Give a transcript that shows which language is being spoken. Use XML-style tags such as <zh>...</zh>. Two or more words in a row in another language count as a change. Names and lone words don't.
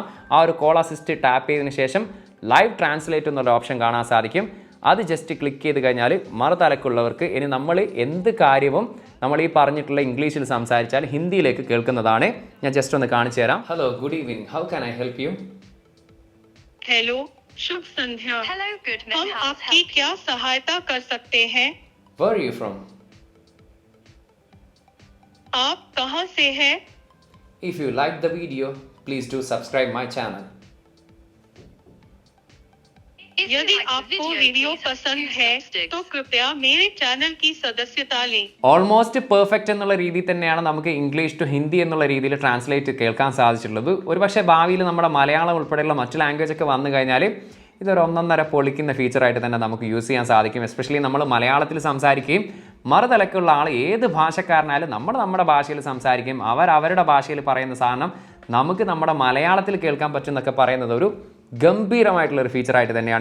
<ml>ആ ഒരു</ml> <en>call assist</en> <ml>ടാപ്പ് ചെയ്തതിന് ശേഷം</ml> <en>live translate</en> <ml>എന്നുള്ള ഓപ്ഷൻ കാണാൻ സാധിക്കും. അത് ജസ്റ്റ് ക്ലിക്ക് ചെയ്ത് കഴിഞ്ഞാൽ മറുതലക്കുള്ളവർക്ക് ഇനി നമ്മൾ എന്ത് കാര്യവും നമ്മൾ ഈ പറഞ്ഞിട്ടുള്ള ഇംഗ്ലീഷിൽ സംസാരിച്ചാൽ ഹിന്ദിയിലേക്ക് കേൾക്കുന്നതാണ്. ഞാൻ ജസ്റ്റ് ഒന്ന് കാണിച്ചു തരാം. ഹലോ,</ml> <en>good evening, how can I help you?</en> <hi>हेलो, शुभ संध्या।</hi> <en>Hello, Goodman.</en> <hi>हम</hi> <en>House</en> <hi>आपकी</hi> <en>help.</en> <hi>क्या सहायता कर सकते हैं?</hi> <en>Where are you from?</en> <hi>आप कहां से हैं?</hi> <en>If you like the video, please do subscribe my channel. If you</en> <hi>यदि</hi> <en>like the</en> <hi>आपको</hi> <en>video,</en> <hi>वीडियो</hi> <en>please</en> <hi>पसंद</hi> <en>use</en> <hi>है</hi> <en>thumbsticks.</en> <hi>तो कृपया मेरे चैनल की सदस्यता लें।</hi> <en>almost perfect</en> <ml>എന്നുള്ള രീതിയിൽ തന്നെയാണ് നമുക്ക്</ml> <en>English to Hindi</en> <ml>എന്നുള്ള രീതിയിൽ ട്രാൻസ്ലേറ്റ് കേൾക്കാൻ സാധിച്ചിട്ടുള്ളത്. ഒരുപക്ഷെ ഭാവിയിൽ നമ്മുടെ മലയാളം ഉൾപ്പെടെയുള്ള മറ്റു ലാംഗ്വേജ് ഒക്കെ വന്നു കഴിഞ്ഞാൽ ഇതൊരു ഒന്നൊന്നര പൊളിക്കുന്ന ഫീച്ചറായിട്ട് തന്നെ നമുക്ക് യൂസ് ചെയ്യാൻ സാധിക്കും. എസ്പെഷ്യലി നമ്മൾ മലയാളത്തിൽ സംസാരിക്കുകയും മറുതലക്കുള്ള ആൾ ഏത് ഭാഷക്കാരനായാലും നമ്മൾ നമ്മുടെ ഭാഷയിൽ സംസാരിക്കും, അവരുടെ ഭാഷയിൽ പറയുന്ന സാധനം നമുക്ക് നമ്മുടെ മലയാളത്തിൽ കേൾക്കാൻ പറ്റും എന്നൊക്കെ പറയുന്നത് ഒരു ഗംഭീരമായിട്ടുള്ള ഒരു ഫീച്ചറായിട്ട് തന്നെയാണ്.</ml>